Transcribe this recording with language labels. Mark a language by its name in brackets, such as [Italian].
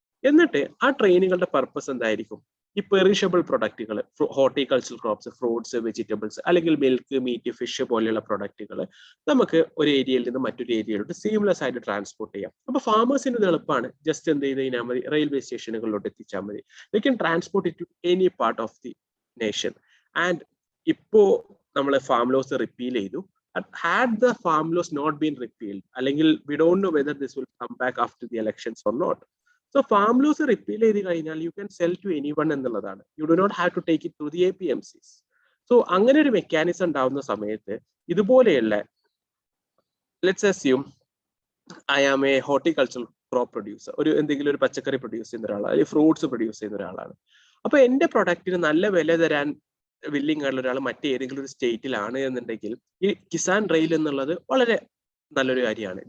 [Malayalam] എന്നിട്ട് ആ ട്രെയിനുകളുടെ പർപ്പസ് എന്തായിരിക്കും, ഈ പെറിഷബിൾ പ്രൊഡക്റ്റുകൾ, ഹോർട്ടിക്കൾച്ചറൽ ക്രോപ്സ്, ഫ്രൂട്ട്സ്, വെജിറ്റബിൾസ് അല്ലെങ്കിൽ മിൽക്ക്, മീറ്റ്, ഫിഷ് പോലെയുള്ള പ്രൊഡക്റ്റുകൾ നമുക്ക് ഒരു ഏരിയയിൽ നിന്ന് മറ്റൊരു ഏരിയയിലോട്ട് സീംലെസ് ആയിട്ട് ട്രാൻസ്പോർട്ട് ചെയ്യാം. അപ്പൊ ഫാമേഴ്സിന് ഇത് എളുപ്പമാണ്. ജസ്റ്റ് എന്ത് ചെയ്ത് കഴിഞ്ഞാൽ മതി, റെയിൽവേ സ്റ്റേഷനുകളിലോട്ട് എത്തിച്ചാൽ മതി. [English] They can transport it to any part of the nation. And [Malayalam] ഇപ്പോ നമ്മൾ ഫാം ലോസ് റിപ്പീൽ ചെയ്തു. [English] Had the farm laws not been repealed, അല്ലെങ്കിൽ we don't know whether this will come back after the elections or not. So farm laws repeal [Malayalam] ചെയ്ത് കഴിഞ്ഞാൽ [English] you can sell to anyone എന്നുള്ളതാണ്. You do not have to take it through the APMCs. [Malayalam] So അങ്ങനെ ഒരു mechanism ഉണ്ടാവുന്ന സമയത്ത് ഇതുപോലെയുള്ള, [English] let's assume I am a horticultural crop producer, [Malayalam] ഒരു എന്തെങ്കിലും ഒരു പച്ചക്കറി പ്രൊഡ്യൂസ് ചെയ്യുന്ന ഒരാളാണ്, അല്ലെങ്കിൽ ഫ്രൂട്ട്സ് പ്രൊഡ്യൂസ് ചെയ്യുന്ന ഒരാളാണ്. അപ്പൊ എന്റെ പ്രൊഡക്റ്റിന് നല്ല വില തരാൻ വില്ലിംഗ് ആയിട്ടുള്ള ഒരാൾ മറ്റേതെങ്കിലും ഒരു സ്റ്റേറ്റിലാണ് എന്നുണ്ടെങ്കിൽ ഈ കിസാൻ റെയിൽ എന്നുള്ളത് വളരെ നല്ലൊരു കാര്യമാണ്.